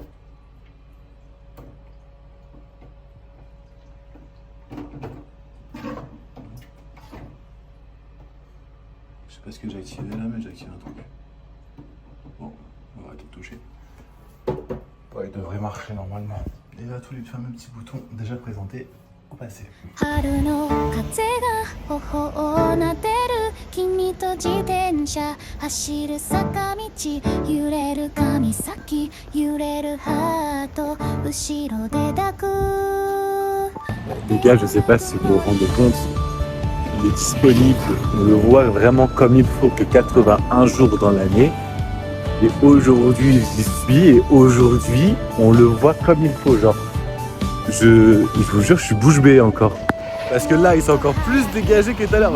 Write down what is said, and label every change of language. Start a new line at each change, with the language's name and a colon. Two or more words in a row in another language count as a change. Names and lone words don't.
French: Je sais pas ce que j'ai activé là, mais j'ai activé un truc. Bon, on va arrêter de toucher. Ouais, il devrait marcher normalement. Et là, tous les fameux petits boutons déjà présentés au passé.
Japanese: 春の風が頬をなでる君と自転車走る坂道揺れる髪先揺れるハート後ろで抱く
French: Les gars, je sais pas si vous vous rendez compte, il est disponible, on le voit vraiment comme il faut que 81 jours dans l'année. Et aujourd'hui, j'y suis et aujourd'hui, on le voit comme il faut, genre. Je vous jure, je suis bouche bée encore. Parce que là, il s'est encore plus dégagé que tout à l'heure.